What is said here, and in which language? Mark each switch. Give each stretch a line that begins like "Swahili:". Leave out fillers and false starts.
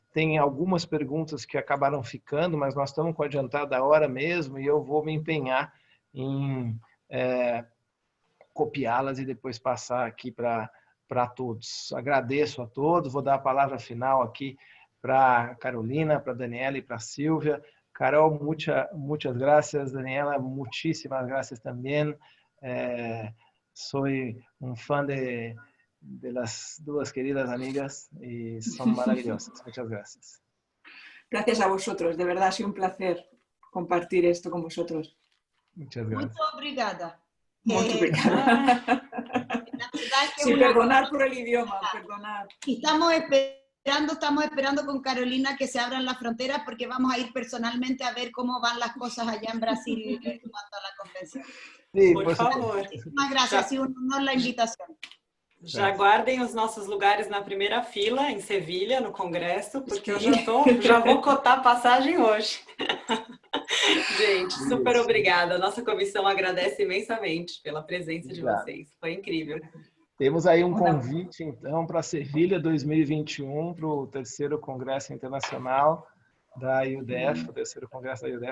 Portuguese: Tem algumas perguntas que acabaram ficando, mas nós estamos com a adiantada da hora mesmo e eu vou me empenhar em copiá-las e depois passar aqui para todos. Agradeço a todos, vou dar a palavra final aqui para Carolina, para Daniela e para Silvia.
Spanish: Carol, muchas gracias. Daniela, muchísimas gracias también. Soy un fan de las dos queridas amigas y son maravillosas. Muchas gracias. Gracias a vosotros, de verdad ha sido un placer compartir esto con vosotros. Muchas gracias.
Portuguese: Muito obrigada. Muito obrigada.
Spanish: Sí, perdonar por el idioma, perdonar. Estamos esperando con Carolina que se abran las fronteras porque vamos a ir personalmente a ver cómo van las cosas allá en Brasil en cuanto a la convención. Sí, Por favor. Muchísimas gracias, ha sido un honor la invitación.
Portuguese: Já guardem os nossos lugares na primeira fila, em Sevilha, no Congresso, porque eu já vou cotar a passagem hoje. Gente, super obrigada. Nossa comissão agradece imensamente pela presença de vocês. Foi incrível. Temos aí um convite, então, para Sevilha 2021, para o terceiro Congresso Internacional da IUDF, o terceiro Congresso da IUDF.